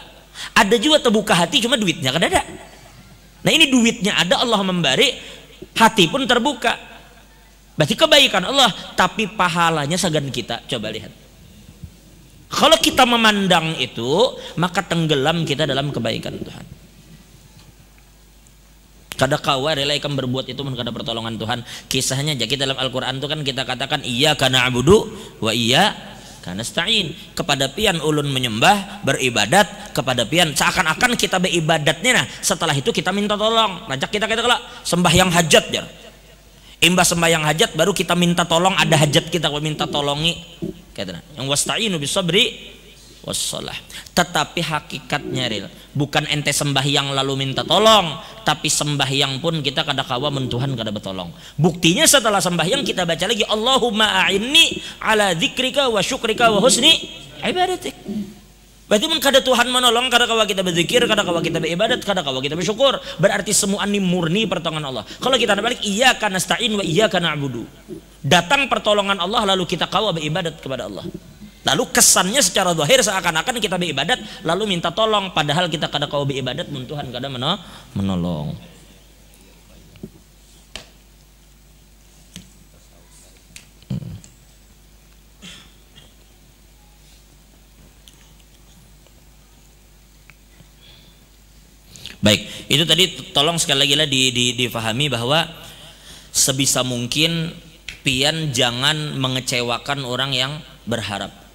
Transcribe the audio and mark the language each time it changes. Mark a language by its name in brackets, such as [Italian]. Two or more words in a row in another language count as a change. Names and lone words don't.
[Banjar] Ada juga terbuka hati cuma duitnya kada ada. Nah ini duitnya ada, Allah memberi, hati pun terbuka, berarti kebaikan Allah, tapi pahalanya segan kita. Coba lihat, kalau kita memandang itu maka tenggelam kita dalam kebaikan Tuhan. Kada kawa rela ikam berbuat itu mun kada pertolongan Tuhan. Kisahnya jadi dalam Al-Quran itu kan kita katakan [Arabic] إياك نعبد وإياك نستعين, [Banjar] kepada pian ulun menyembah beribadat, kepada pian seakan-akan kita beribadatnya. Nah setelah itu kita minta tolong, ngajak kita kelak sembahyang hajat jar, imbah sembahyang hajat baru kita minta tolong, ada hajat kita minta tolongi kayak yang [Arabic] واستعينوا بالصبر والصلاة. [Banjar] Tetapi hakikatnya real, bukan ente sembahyang lalu minta tolong, tapi sembahyang pun kita kada kawa mentuhan kada betolong. Buktinya setelah sembahyang kita baca lagi [Arabic] اللهم أعني على ذكرك وشكرك وحسن عبادتك. [Banjar] Berarti mun kada Tuhan menolong, kada kawa kita berzikir, kada kawa kita beribadat, kada kawa kita bersyukur. Berarti semua ini murni pertolongan Allah. Kalau kita balik [Arabic] إياك نستعين وإياك نعبد. [Banjar] Datang pertolongan Allah lalu kita kawa beribadat kepada Allah. Lalu kesannya secara zahir seakan-akan kita beribadat lalu minta tolong, padahal kita kada kawa beribadat mun Tuhan kada menolong. Baik, itu tadi tolong sekali lagi lah difahami bahwa sebisa mungkin pian jangan mengecewakan orang yang berharap.